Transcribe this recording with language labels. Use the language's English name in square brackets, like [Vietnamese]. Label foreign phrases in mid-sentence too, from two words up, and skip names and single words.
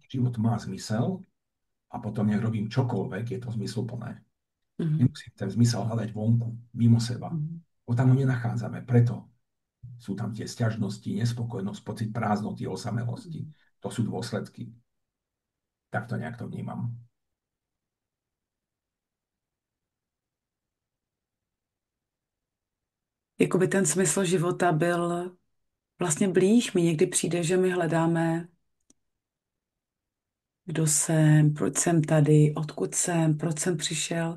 [Slovak] taký život má zmysel a potom nech robím čokoľvek, je to zmysluplné. Mhm. Nemusím ten zmysel hľadať vonku, mimo seba. Tam ho nenachádzame. Preto sú tam tie sťažnosti, nespokojnosť, pocit prázdnoty, osamelosti. To sú dôsledky. Tak to nejak to vnímam. [Czech] Jakoby ten smysl života byl vlastně blíž. Mi někdy přijde, že my hledáme, kdo jsem, proč jsem tady, odkud jsem, proč jsem přišel.